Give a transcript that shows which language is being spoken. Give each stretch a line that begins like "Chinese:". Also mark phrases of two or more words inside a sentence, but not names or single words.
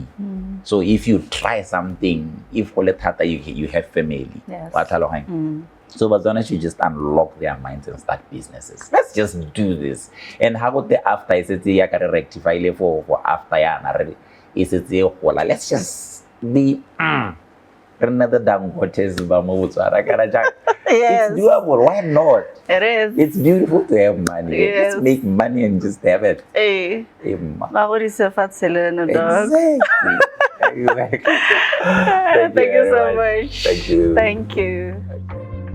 English: So if you try something, if you have family. Yes. So Botswana should just unlock their minds and start businesses. Let's just do this. And how about the after? Is it rectify for after? Is it let's just be another Dangotes
Tswana: ba mo Botswana kana jang.
English: Yes. It's doable. Why not? It is. It's beautiful to have money. Yes. Just make money and just have it. Hey. Emma. Exactly. Exactly. Thank you so much. Thank you. Thank you.